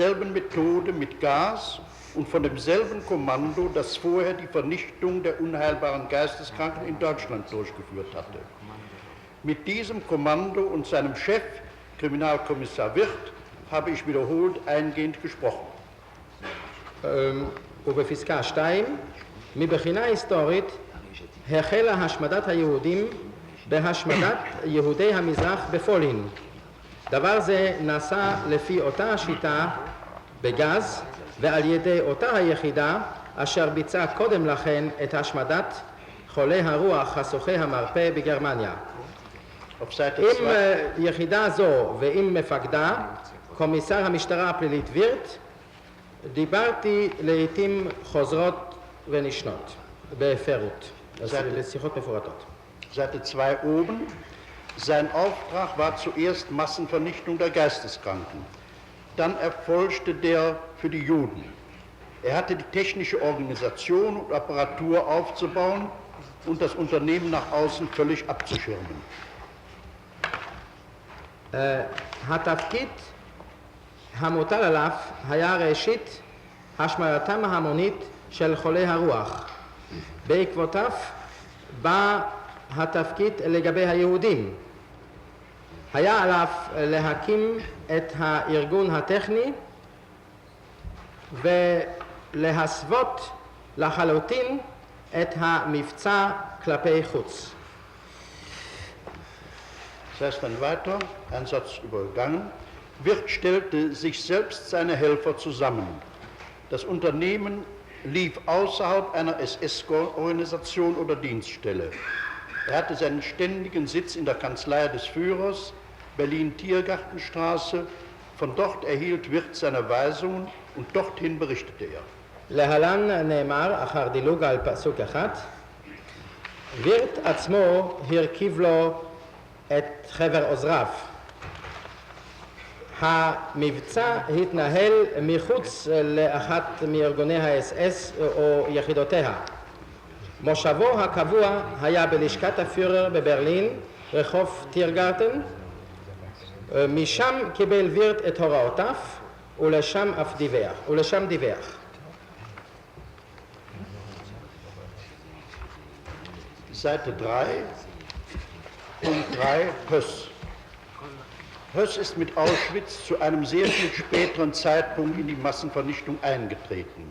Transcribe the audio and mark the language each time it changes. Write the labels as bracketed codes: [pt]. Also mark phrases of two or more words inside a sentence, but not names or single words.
[de] derselben Methode mit Gas und von demselben Kommando, das vorher die Vernichtung der unheilbaren Geisteskranken in Deutschland durchgeführt hatte. Mit diesem Kommando und seinem Chef, Kriminalkommissar Wirth, habe ich wiederholt eingehend gesprochen. [he] ובפסקה 2, מבחינה היסטורית החלה השמדת היהודים בהשמדת יהודי המזרח בפולין. דבר זה נעשה לפי אותה השיטה בגז ועל ידי אותה היחידה אשר ביצעה קודם לכן את השמדת חולי הרוח חשוכי המרפא בגרמניה. עם יחידה זו ועם מפקדה, קומיסר המשטרה הפלילית וירט, דיברתי לעתים חוזרות ונשנות בפירוט, לשיחות מפורטות. [de] Seite 2 oben. Sein Auftrag war zuerst Massenvernichtung der Geisteskranken. Dann erfolgte der für die Juden. Er hatte die technische Organisation und Apparatur aufzubauen und das Unternehmen nach außen völlig abzuschirmen. [he] התפקיד המוטל עליו היה ראשית השמדתם ההמונית של חולי הרוח. בעקבותיו בא התפקיד לגבי היהודים. היה עליו להקים את הארגון הטכני ולהסוות לחלוטין את המבצע כלפי חוץ. [de] Das heißt dann weiter, ein Satz übergangen, Wirth stellte sich selbst seine Helfer zusammen. Das Unternehmen lief außerhalb einer SS-Organisation oder Dienststelle. Er hatte seinen ständigen Sitz in der Kanzlei des Führers, Berlin-Tiergartenstraße. Von dort erhielt Wirth seine Weisungen und dorthin berichtete er. [he] להלן נאמר, אחר דילוג על פסוק אחד, וירט עצמו הרכיב לו את חבר עוזריו. המבצע התנהל מחוץ לאחת מארגוני האס-אס או יחידותיה. מושבו הקבוע היה בלשכת הפיורר בברלין, רחוב טירגרטן. משם קיבל וירט את הוראותיו ולשם דיווח. [de] Seite 3, Punkt 3, Höss. Höss ist mit Auschwitz zu einem sehr viel späteren Zeitpunkt in die Massenvernichtung eingetreten.